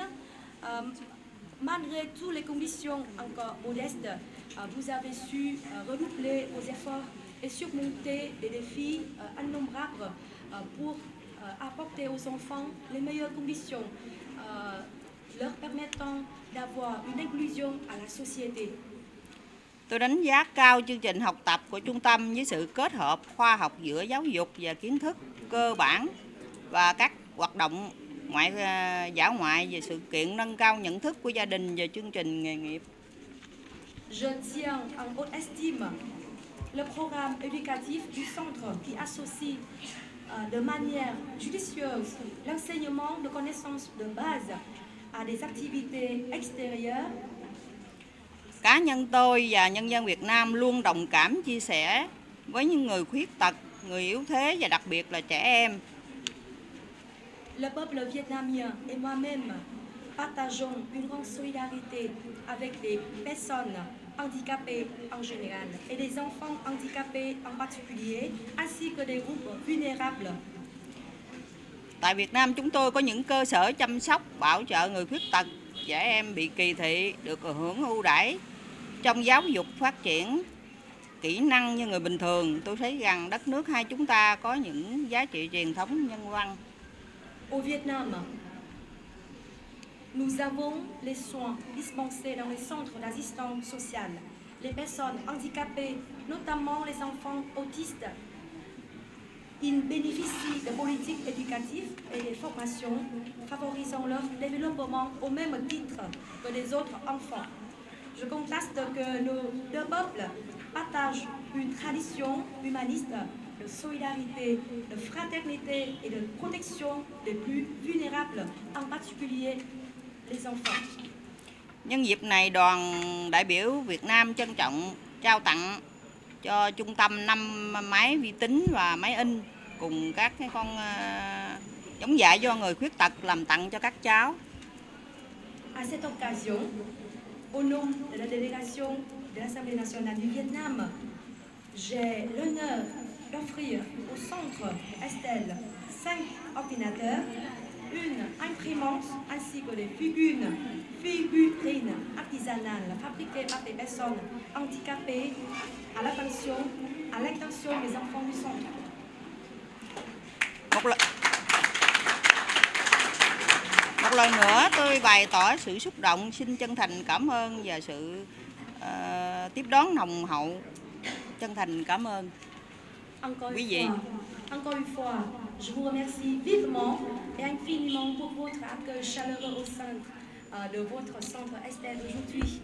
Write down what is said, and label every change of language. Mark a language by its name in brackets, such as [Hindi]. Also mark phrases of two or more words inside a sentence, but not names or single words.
[French] Malgré toutes les conditions encore modestes, vous avez su redoubler vos efforts et surmonter des défis innombrables pour apporter aux enfants les meilleures conditions, leur permettant d'avoir une inclusion à la société. [Vietnamese] Tôi đánh giá cao chương trình học tập của trung tâm với sự kết hợp khoa học giữa giáo dục và kiến thức cơ bản và các hoạt động dã ngoại về sự kiện nâng cao nhận thức của gia đình về chương trình nghề nghiệp. [French] Je tiens en haute estime le programme éducatif du centre qui associe de manière judicieuse l'enseignement de connaissances de base à des activités extérieures. [Vietnamese] Cá nhân tôi và nhân dân Việt Nam luôn đồng cảm chia sẻ với những người khuyết tật, người yếu thế và đặc biệt là trẻ em. [French] Le peuple vietnamien et moi-même partageons une grande solidarité avec les personnes handicapées en général et des enfants handicapés en particulier, ainsi que des groupes vulnérables. [Vietnamese] Tại Việt Nam chúng tôi có những cơ sở chăm sóc, bảo trợ người khuyết tật, trẻ em bị kỳ thị được hưởng ưu đãi trong giáo dục phát triển kỹ năng như người bình thường. Tôi thấy rằng đất nước hai chúng ta có những giá trị truyền thống nhân văn. [French] Au Vietnam, nous avons les soins dispensés dans les centres d'assistance sociale. Les personnes handicapées, notamment les enfants autistes, ils bénéficient de politiques éducatives et de formations favorisant leur développement au même titre que les autres enfants. Je constate que nos deux peuples partagent une tradition humaniste de solidarité, de fraternité et de protection des plus vulnérables, en particulier les enfants. [Vietnamese] Nhân dịp này, đoàn đại biểu Việt Nam trân trọng trao tặng cho trung tâm 5 máy vi tính và máy in cùng các con giống dạy cho người khuyết tật làm tặng cho các cháu. [French] À cette occasion, au nom de la délégation de l'Assemblée nationale du Vietnam, j'ai l'honneur d'offrir au centre Estelle 5 ordinateurs, une imprimante ainsi que des figurines artisanales fabriquées par des personnes handicapées à l'intention des enfants du centre. [Vietnamese] Một lần nữa tôi bày tỏ sự xúc động, xin chân thành cảm ơn và sự tiếp đón nồng hậu. Chân thành cảm ơn quý vị. [French] Encore une fois, je vous remercie vivement et infiniment pour votre accueil chaleureux au sein de votre centre Estelle aujourd'hui.